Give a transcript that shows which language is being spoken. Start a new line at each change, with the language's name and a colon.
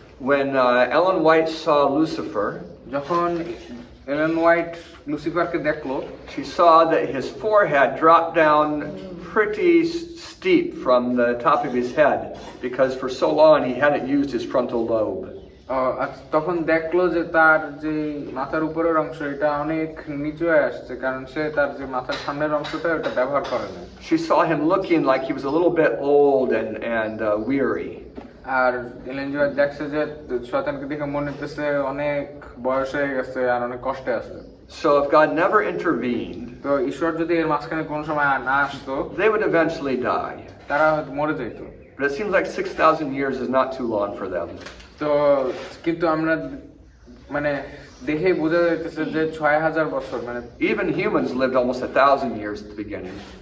English: When Ellen White saw Lucifer,
Bangla: যখন এলেন white লুসিফারকে দেখলো,
English: she saw that his forehead dropped down pretty steep from the top of his head because for so long he hadn't used his frontal lobe.
Bangla: তখন দেখলো যে তার যে মাথার উপরের অংশ এটা অনেক নিচু হয়ে আসছে, কারণ সে তার যে মাথার সামনের অংশটা ওটা ব্যবহার করে না।
English: She saw him looking like he was a little bit old and weary.
Bangla: আর এলেন হোয়াইট দেখছে যে শয়তানকে দেখে মনে হচ্ছে অনেক বয়স হয়ে গেছে আর অনেক কষ্টে আছে।
English: So if God never intervened,
Bangla: তো ঈশ্বর যদি এর মাঝখানে কোনো সময় না আসতো,
English: they would eventually die.
Bangla: তারা হয়তো মরে যেত।
English: But it seems like 6,000 years is not too long for them.
Bangla: তো কিন্তু আমরা মানে দেখে বোঝা যাইতেছে যে ৬,০০০ বছর, মানে
English: Even humans lived almost 1,000 years at the beginning.